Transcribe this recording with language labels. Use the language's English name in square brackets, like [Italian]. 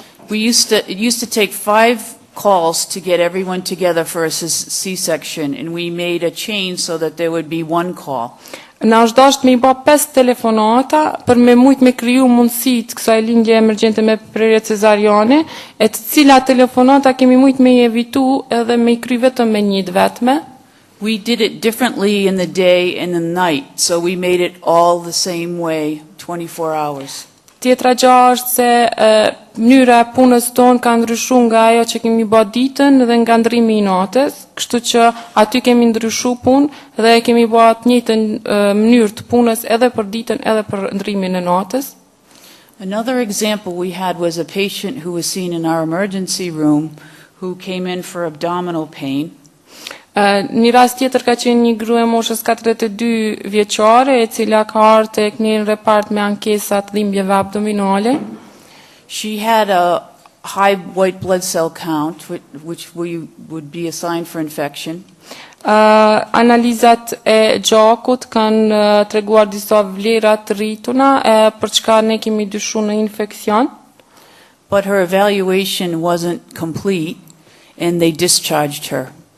[English] It used to take 5 calls to get everyone together for a C-section, and we made a chain so that there would be 1 call. [Albanian] Na është dashur me I bë 5 telefonata për me mujt me kriju mundësitë kësaj lindje emergjente me prerje cezariane, e të cilat telefonata kemi mujt me I evitu edhe me I kry vetëm me një vetme. [English] We did it differently in the day and the night, so we made it all the same way, 24 hours. [Albanian] Tjetra gjë është se mënyra e punës tonë ka ndryshuar nga ajo që kemi bërë ditën dhe nga ndrimi I natës, kështu që aty kemi ndryshuar punë dhe kemi bërë të njëjtën mënyrë të punës edhe për ditën edhe për ndrimin e natës. [English] Another example we had was a patient who was seen in our emergency room who came in for abdominal pain. [Albanian] Një rast tjetër ka qenë një grua e moshës 42 vjeçare e cila ka ardhur tek një repart me ankesa të dhimbjeve abdominale. [English] She had a high white blood cell count, which we would be assigned for infection. [Albanian] Analizat e gjakut kanë treguar disa vlera të rrituna për çka ne kemi dyshuar në infeksion. [English] But her evaluation wasn't complete and they discharged her.